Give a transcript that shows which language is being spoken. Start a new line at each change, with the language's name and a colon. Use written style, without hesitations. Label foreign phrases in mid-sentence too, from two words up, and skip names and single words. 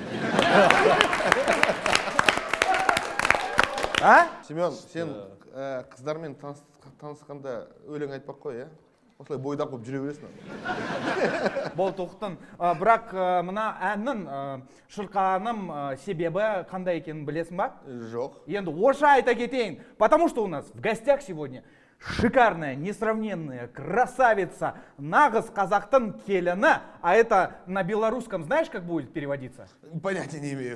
Kazakh: Семен, сен қыздармен танысқанда өлең айтпақ қой, е? Осылай бойдақ болып жүре бересің. Бол тоқтын. Бірақ мына әннің шырқаным себебі қандай екенін білесің ба? Жоқ. Енді орысша айта кетейін.
Russian: Потому что у нас в гостях сегодня шикарная, несравненная красавица,
Kazakh: нағыз қазақтың келіні.
Russian: А это на белорусском знаешь, как будет переводиться? Понятия не имею.